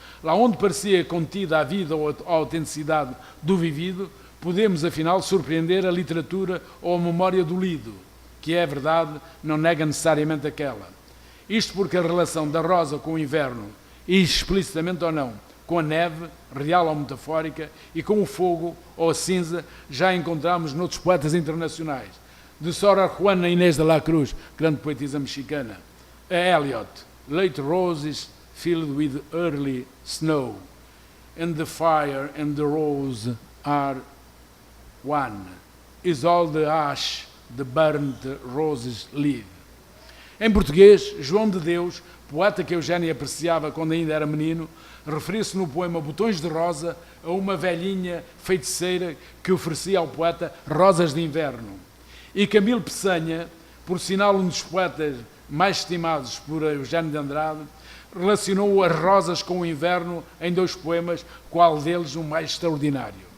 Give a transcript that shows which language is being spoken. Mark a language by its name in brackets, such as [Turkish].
[Portuguese] Lá onde parecia contida a vida ou a autenticidade do vivido, podemos, afinal, surpreender a literatura ou a memória do lido, que é verdade, não nega necessariamente aquela. Isto porque a relação da rosa com o inverno, e explicitamente ou não, com a neve, real ou metafórica, e com o fogo ou a cinza, já encontramos noutros poetas internacionais. De Sor Juana Inés de la Cruz, grande poetisa mexicana, a Eliot, [English] late roses filled with early snow, and the fire and the rose are one, is all the ash the burnt roses leave. [Portuguese] Em português, João de Deus, poeta que Eugénia apreciava quando ainda era menino, referiu-se no poema Botões de Rosa a uma velhinha feiticeira que oferecia ao poeta rosas de inverno. E Camilo Peçanha, por sinal um dos poetas mais estimados por Eugênio de Andrade, relacionou as rosas com o inverno em dois poemas, qual deles o mais extraordinário.